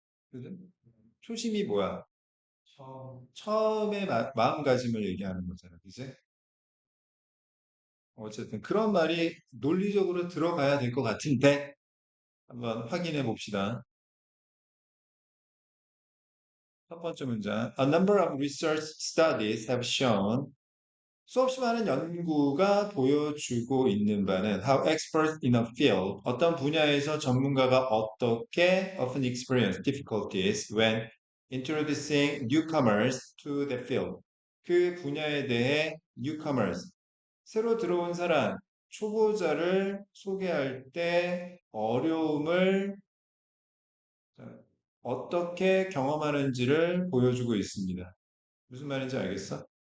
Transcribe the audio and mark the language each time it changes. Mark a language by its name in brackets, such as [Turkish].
[Korean] 그죠? 초심이 뭐야? 처음에 마음가짐을 얘기하는 거잖아. 그지? 어쨌든 그런 말이 논리적으로 들어가야 될 것 같은데 한번 확인해 봅시다. 첫 번째 문장. [English] A number of research studies have shown [Korean] 수없이 많은 연구가 보여주고 있는 바는 [English] how experts in a field [Korean] 어떤 분야에서 전문가가 어떻게 [English] often experience difficulties when introducing newcomers to the field [Korean] 그 분야에 대해 [English] newcomers. [Korean] 새로 들어온 사람, 초보자를 소개할 때 어려움을 어떻게 경험하는지를 보여주고 있습니다. 무슨 말인지 알겠어?